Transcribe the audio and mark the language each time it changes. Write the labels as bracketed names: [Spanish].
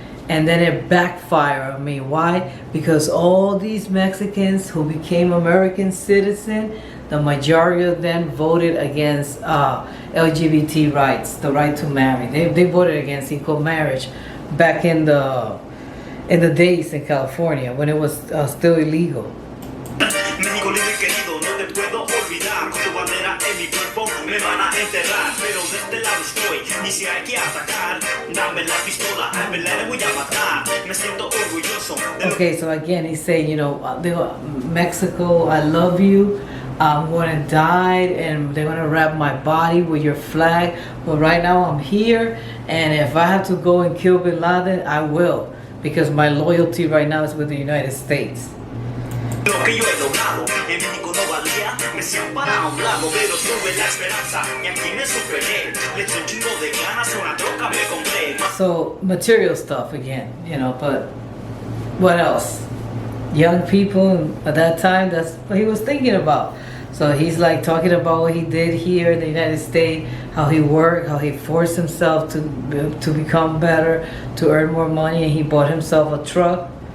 [English] And then it backfired on me. Why? Because all these Mexicans who became American citizens, the majority of them voted against LGBT rights, the right to marry. They voted against equal marriage back in the days in California when it was still illegal. [Spanish] México libre y querido, no te puedo olvidar. Con tu bandera en mi cuerpo me van a enterrar. Pero de este lado estoy, y si hay que atacar, dame la pistola, me la voy a matar. Me siento orgulloso. [English] Okay, so again, he's saying, you know, Mexico, I love you. I'm going to die, and they're going to wrap my body with your flag. But right now I'm here, and if I have to go and kill Bin Laden, I will. Because my loyalty right now is with the United States. [Spanish] Lo que yo he logrado, en México no valía, me siento para un lado, pero tuve la esperanza, y aquí me superé. Le eché un chingo de ganas, una troca me compré. [English] So, material stuff again, you know, but what else? Young people at that time, that's what he was thinking about. So he's like talking about what he did here in the United States, how he worked, how he forced himself to become better, to earn more money, and he bought himself a truck.